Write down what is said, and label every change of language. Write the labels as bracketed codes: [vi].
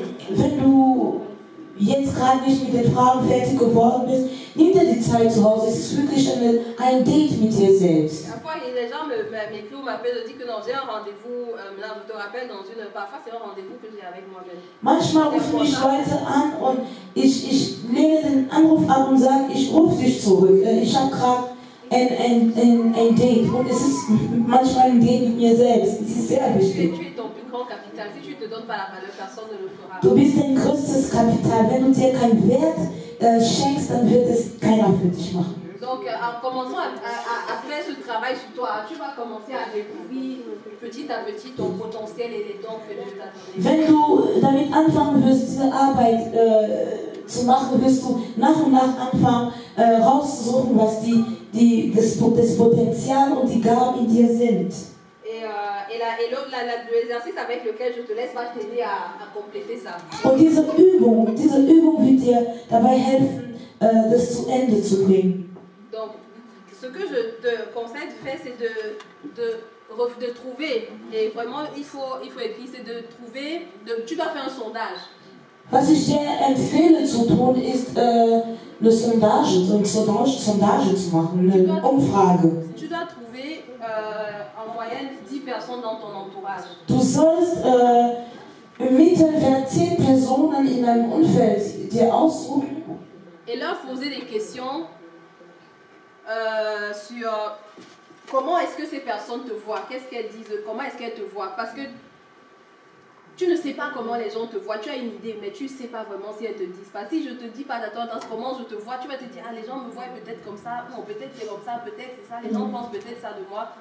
[de] Wenn du jetzt gerade nicht mit den Fragen fertig geworden bist, nimm dir die Zeit zu Hause. Es ist wirklich ein Date mit dir selbst. [fr] Parfois, les gens m'écrivent ou m'appellent et disent que non, j'ai un rendez-vous. Là, je te rappelle, parfois, c'est un rendez-vous que j'ai avec moi-même. [de] Manchmal rufen mich Leute an und ich lehne den Anruf ab und sage, ich rufe dich zurück. Ich habe gerade ein Date und es ist manchmal ein Date mit mir selbst. Es ist sehr wichtig. [fr] Tu es ton plus grand capital. Si tu ne te donnes pas la valeur, personne ne le fera. [de] Du bist dein größtes Kapital. Wenn du dir keinen Wert schenkst, dann wird es keiner für dich machen. [fr] Donc, en commençant à faire ce travail sur toi, tu vas commencer à découvrir petit à petit ton potentiel et les dons que Dieu t'a donnés. [de] Wenn du damit anfangen wirst, diese Arbeit zu machen, wirst du nach und nach anfangen, rauszusuchen, was das Potenzial und die Gaben in dir sind. [fr] L'exercice avec lequel je te laisse va t'aider à compléter ça. [de] Und diese Übung wird dir dabei helfen, das zu Ende zu bringen. [fr] Donc, ce que je te conseille de faire, c'est de trouver, et vraiment il faut écrire, c'est de trouver, tu dois faire un sondage. [de] Was ich dir empfehle zu tun, ist eine Sondage zu machen, eine Umfrage. [fr] Tu dois trouver en moyenne 10 personnes dans ton entourage. [de] Du sollst im Mittelwert 10 Personen in deinem Umfeld dir aussuchen. [fr] Et leur poser des questions sur comment est-ce que ces personnes te voient, qu'est-ce qu'elles disent, comment est-ce qu'elles te voient. Parce que tu ne sais pas comment les gens te voient, tu as une idée, mais tu ne sais pas vraiment si elles te disent pas. Si je ne te dis pas d'attendre comment je te vois, tu vas te dire, ah les gens me voient peut-être comme ça, non peut-être c'est comme ça, peut-être c'est ça, les gens pensent peut-être ça de moi.